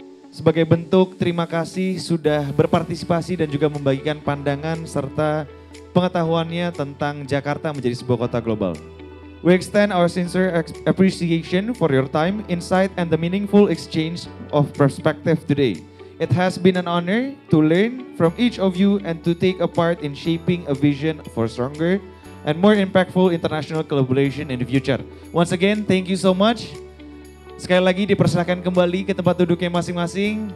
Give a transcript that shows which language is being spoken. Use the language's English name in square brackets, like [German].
[Indonesian] Sebagai bentuk terima kasih sudah berpartisipasi dan juga membagikan pandangan serta pengetahuannya tentang Jakarta menjadi sebuah kota global. [English] We extend our sincere appreciation for your time, insight, and the meaningful exchange of perspective today. It has been an honor to learn from each of you and to take a part in shaping a vision for stronger and more impactful international collaboration in the future. Once again, thank you so much. [Indonesian] Sekali lagi dipersilakan kembali ke tempat duduknya masing-masing.